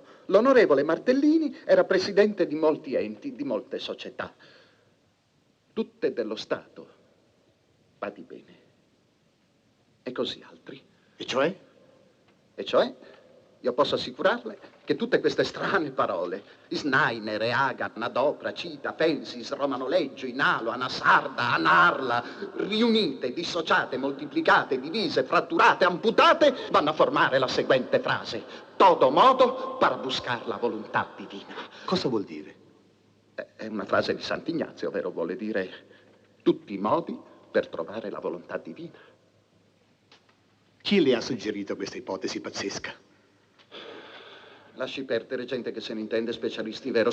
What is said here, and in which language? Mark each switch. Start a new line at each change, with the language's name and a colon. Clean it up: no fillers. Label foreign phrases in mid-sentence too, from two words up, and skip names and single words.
Italian: L'onorevole Martellini era presidente di molti enti, di molte società. Tutte dello Stato. Badi bene. E così altri. E cioè? E cioè, io posso assicurarle che tutte queste strane parole, Snainer, Hagan, Adopra, Cita, Fensis, Romanoleggio, Inalo, Anasarda, Anarla, riunite, dissociate, moltiplicate, divise, fratturate, amputate, vanno a formare la seguente frase.
Spanish: Todo modo para buscar la
Italian: volontà divina. Cosa vuol dire? È una frase di Sant'Ignazio, ovvero vuole dire tutti i modi per trovare la volontà divina. Chi le ha suggerito questa ipotesi pazzesca? Lasci perdere gente che se ne intende, specialisti, vero?